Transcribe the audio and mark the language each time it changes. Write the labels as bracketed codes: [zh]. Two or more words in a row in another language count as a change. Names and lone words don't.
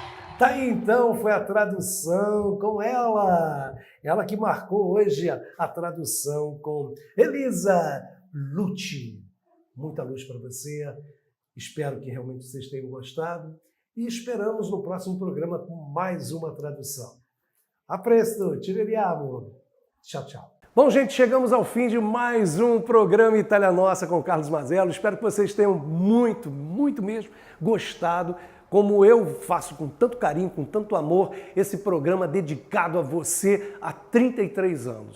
[pt] Tá aí então, foi a tradução com ela que marcou hoje a tradução com Elisa Lucci. Muita luz para você, espero que realmente vocês tenham gostado e esperamos no próximo programa com mais uma tradução. [it] A presto, ci vediamo. [pt] Tchau, tchau. Bom, gente, chegamos ao fim de mais um programa Itália Nossa com Carlos Mazzello. Espero que vocês tenham muito mesmo gostado, como eu faço com tanto carinho, com tanto amor, esse programa dedicado a você há 33 anos.